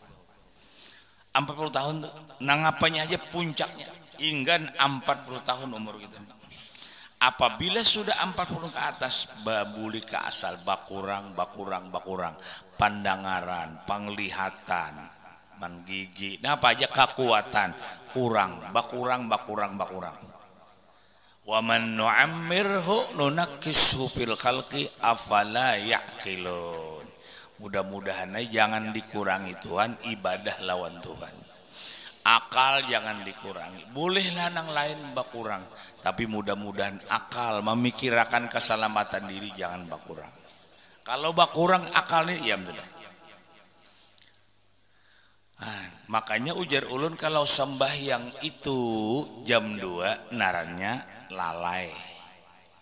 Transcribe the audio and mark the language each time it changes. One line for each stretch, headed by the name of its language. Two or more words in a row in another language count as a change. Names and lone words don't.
Banjar: 40 tahun nangapanya aja puncaknya, inggan 40 tahun umur kita. Apabila sudah 40 ke atas, babuli ke asal, bakurang, pandangaran, penglihatan, menggigi, nah apa aja kekuatan, kurang.
Arabic: ومن نعمره ننكسه في الخلق أفلا يعقلون.
Banjar: Mudah-mudahan jangan dikurangi Tuhan ibadah lawan Tuhan. Akal jangan dikurangi. Bolehlah nang lain bakurang, tapi mudah-mudahan akal memikirkan keselamatan diri jangan bakurang. Kalau bakurang akalnya ya benar. Makanya ujar ulun kalau sembahyang itu jam 2 narannya lalai.